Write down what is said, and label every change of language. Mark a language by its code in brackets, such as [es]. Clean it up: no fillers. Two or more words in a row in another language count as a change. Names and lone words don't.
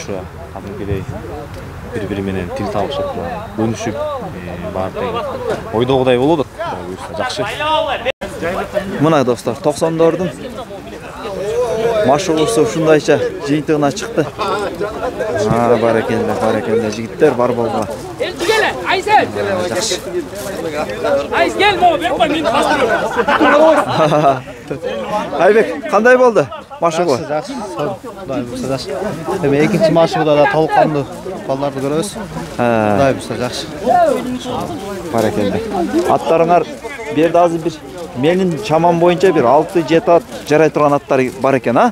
[ky] Кадимкидей бири-бири менен тил табышып, өнүшүп, баардыгы ойдогудай болот. Буйрса жакшы. Мына достор, 90-дордун машыгуусу ушундайча жыйынтыгына чыкты. Баракелде, жигиттер бар болгула. Gel, Aysel. Aysel gel mo, ben koy, men Айбек, кандай болду машыгуу? Жакшы. Кудай буйрса жакшы. Эми экинчи машыгууда да толкундуу балдарды көрөбүз. Кудай буйрса жакшы. Баракелде. Аттарыңар берди азыр бир менин чамам боюнча бир 6-7 ат жарай турган аттар бар экен, а?